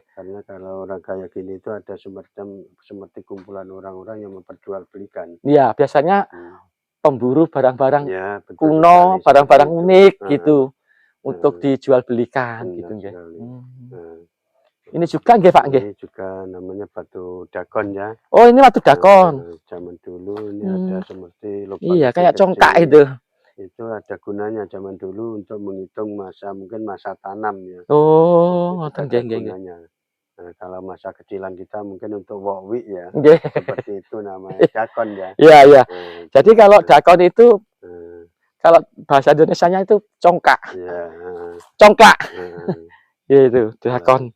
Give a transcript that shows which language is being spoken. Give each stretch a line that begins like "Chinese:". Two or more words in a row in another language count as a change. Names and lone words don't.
Indonesian: Karena kalau orang kayak gini itu ada seperti kumpulan orang-orang yang memperjualbelikan. Iya, biasanya pemburu barang-barang kuno, barang-barang unik gitu. Untuk dijual belikan gitu, nggih. Ini juga nggih, Pak, nggih. Ini juga namanya batu dakon ya. Oh, ini batu dakon. Zaman dulu ini ada seperti iya, kayak congkak itu. Itu ada gunanya zaman dulu untuk menghitung mungkin masa tanam ya.
Javanese: Oh, ngoten nggih,
Indonesian: gunanya. Nah, kalau masa kecilan kita mungkin untuk wokwi ya. Nggih. Seperti itu namanya dakon ya. Iya, iya. Jadi kalau dakon itu kalau bahasa Indonesianya itu congkak. Iya. Congklak. Ya itu, dakon.